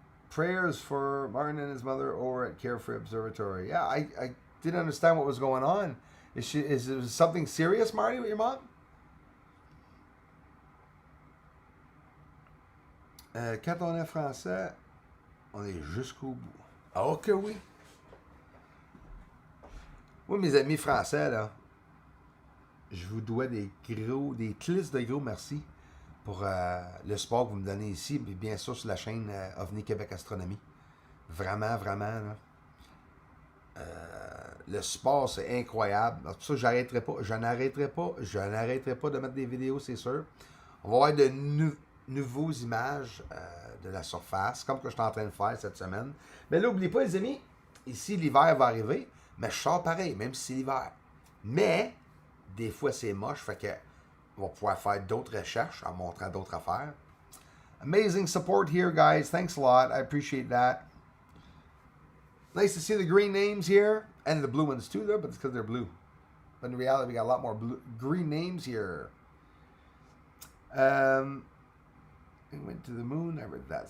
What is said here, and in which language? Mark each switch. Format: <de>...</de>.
<en>prayers for Martin and his mother over at Carefree Observatory. Yeah, I didn't understand what was going on. Is it something serious, Marty, with your mom?</en> <fr>Quand on est français, on est jusqu'au bout. Oh que oui. Oui, mes amis français, là, je vous dois des clisses de gros merci pour le support que vous me donnez ici, et bien sûr sur la chaîne OVNI Québec Astronomie. Vraiment, vraiment, là. Le support, c'est incroyable. C'est pour ça que je n'arrêterai pas de mettre des vidéos, c'est sûr. On va avoir de nouveaux images de la surface, comme que je suis en train de faire cette semaine. Mais là, n'oubliez pas, les amis, ici, l'hiver va arriver, mais je sors pareil, même si c'est l'hiver. Mais, des fois, c'est moche, fait que on va pouvoir faire d'autres recherches en montrant d'autres affaires.</fr> <en>Amazing support here, guys. Thanks a lot. I appreciate that. Nice to see the green names here, and the blue ones too, though, but it's because they're blue. But in reality, we got a lot more green names here. We went to the moon. I read that.</en>